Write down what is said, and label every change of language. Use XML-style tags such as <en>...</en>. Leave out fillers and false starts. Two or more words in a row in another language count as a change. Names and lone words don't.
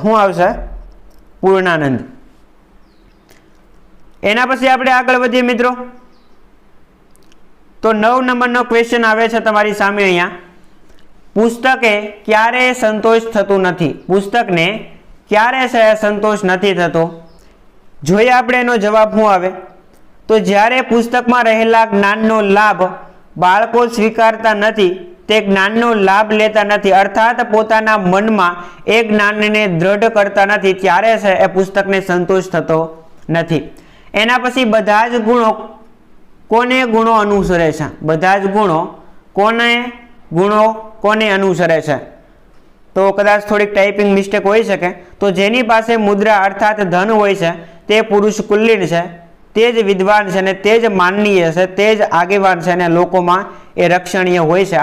<gu>શું આવશે? પૂર્ણાનંદ। એના પછી આપણે આગળ વધીએ મિત્રો તો 9 નંબરનો ક્વેશ્ચન આવે છે તમારી સામે અહીંયા, પુસ્તકે ક્યારે સંતોષ થતો નથી। પુસ્તકને ક્યારે સંતોષ નથી થતો। જોઈએ આપણે એનો જવાબ શું આવે તો જ્યારે પુસ્તકમાં રહેલા જ્ઞાનનો લાભ બાળકો સ્વીકારતા નથી, તે જ્ઞાનનો લાભ લેતા નથી અર્થાત પોતાના મનમા એ જ્ઞાનને દૃઢ કરતા નથી, ત્યારે એ પુસ્તકને સંતોષ થતો નથી। એના પછી બધા જ ગુણો ગુણો અનુસરે છે, બધા જ ગુણો કોને અનુસરે છે? તો કદાચ થોડીક ટાઈપિંગ મિસ્ટેક હોઈ શકે. તો જેની પાસે મુદ્રા અર્થાત ધન હોય છે તે પુરુષ કુલીન છે, તે જ વિદ્વાન છે અને તે જ માનનીય છે, તે જ આગેવાન છે અને લોકોમાં એ રક્ષણીય હોય છે.</gu>